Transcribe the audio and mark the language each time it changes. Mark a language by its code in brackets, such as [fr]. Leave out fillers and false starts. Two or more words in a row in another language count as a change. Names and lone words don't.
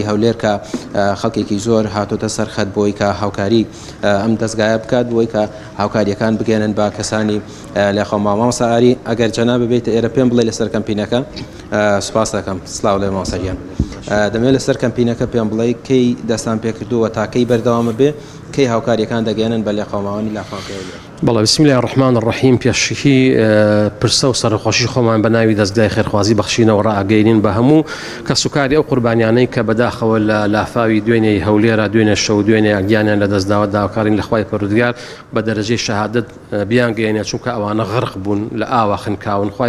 [ckb] هەولێر کە خەڵکێکی زۆر هاتۆتە سەرخەت بۆی کە هاوکاری ئەم دەستگایە بکات بۆی کە هاوکاریەکان بگەێنن بە کەسانی لێقەوما مامۆستا ئەگەر جەنا ببێتە ئێرە پێم بڵێ لەسەر کەمپینەکە سوپاس دەکەم سلااو لێ مامۆستاگیان دەمێت لەسەر کەمپینەکە پێم بڵێ کەی دەستان پێکردووە تاکەی بەردەوامە بێ کەی هاوکاریەکان دەگەێنن بە لێقەوماوانی لافاوەکەی بەڵێ [ar] بسم الله الرحمن الرحیم [ckb] پێشکی پرسە و سەرخۆشی خۆمان بە ناوی دەستگای خێرخوازی بەخشینەوە ڕائگەیرین بە هەموو کە سوکاری ئەو قوربانیانەی کە بەداخەوە لە لافاوی دوێنێی هەولێرە دوێنێ شەو دوێنێ ئەگیانیان لە دەستداوە داواکارین لە خوای پەروەردگار بە دەرەجەی شەهادەت بیان گەیەنێ چونکە ئەوانە غەرق بوون لە ئاوا خنکاون خوای